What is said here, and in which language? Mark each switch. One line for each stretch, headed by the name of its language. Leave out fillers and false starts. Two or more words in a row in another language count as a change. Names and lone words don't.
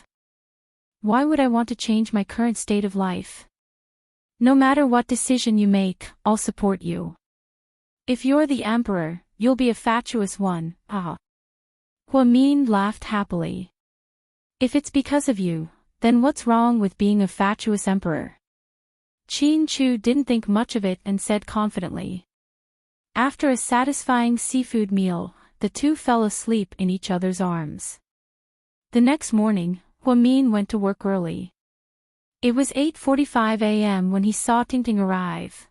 English: Why would I want to change my current state of life? No matter what decision you make, I'll support you. If you're the emperor, you'll be a fatuous one, ah. Huamin laughed happily. If it's because of you, then what's wrong with being a fatuous emperor? Chin Chu didn't think much of it and said confidently. After a satisfying seafood meal, the two fell asleep in each other's arms. The next morning, Huamin went to work early. It was 8:45 a.m. when he saw Tingting arrive.